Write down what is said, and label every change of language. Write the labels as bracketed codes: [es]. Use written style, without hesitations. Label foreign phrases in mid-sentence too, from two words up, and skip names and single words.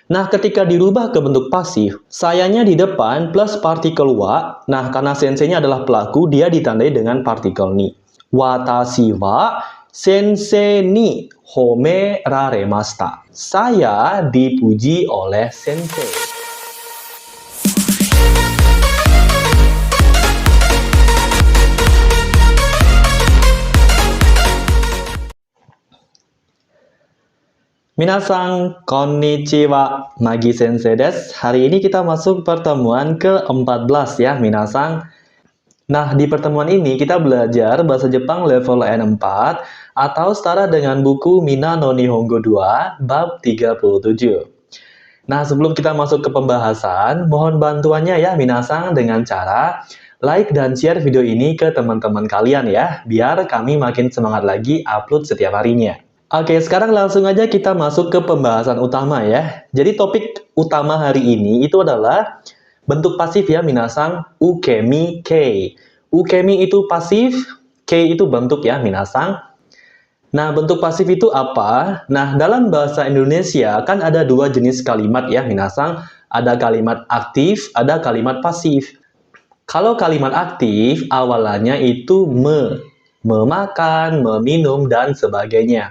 [id] Nah, ketika dirubah ke bentuk pasif, sayanya di depan plus partikel wa. Nah, karena sensei-nya adalah pelaku, dia ditandai dengan partikel ni. [ja] 私は先生に褒められました. [id] Saya dipuji oleh sensei. [ja] 皆さん、こんにちは、Magi先生です. [id] Hari ini kita masuk pertemuan ke-14 ya, minasan. Nah, di pertemuan ini kita belajar bahasa Jepang level N4 atau setara dengan buku Mina no Nihongo 2 bab 37. Nah, sebelum kita masuk ke pembahasan, mohon bantuannya ya minasan dengan cara like dan share video ini ke teman-teman kalian ya, biar kami makin semangat lagi upload setiap harinya. Oke, sekarang langsung aja kita masuk ke pembahasan utama ya. Jadi topik utama hari ini itu adalah bentuk pasif ya minasan, [ja] 受身形. [id] Ukemi itu pasif, kei itu bentuk ya minasan. Nah, bentuk pasif itu apa? Nah, dalam bahasa Indonesia kan ada dua jenis kalimat ya minasan. Ada kalimat aktif, ada kalimat pasif. Kalau kalimat aktif, awalannya itu memakan, meminum, dan sebagainya.